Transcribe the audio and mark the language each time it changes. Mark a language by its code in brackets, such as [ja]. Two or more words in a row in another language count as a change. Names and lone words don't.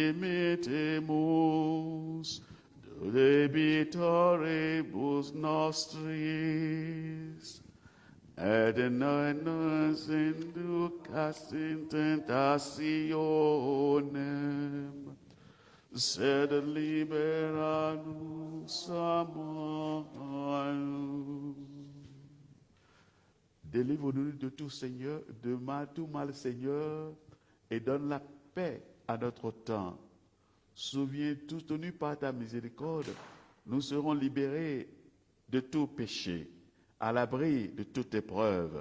[la] dimittemus debitoribus nostris, et non nos inducas in tentationem, sed libera nos a malum. [fr] Délivre-nous de tout Seigneur, de mal, tout mal, Seigneur, et donne la paix à notre temps. Souviens-toi, tenu par ta miséricorde, nous serons libérés de tout péché, à l'abri de toute épreuve.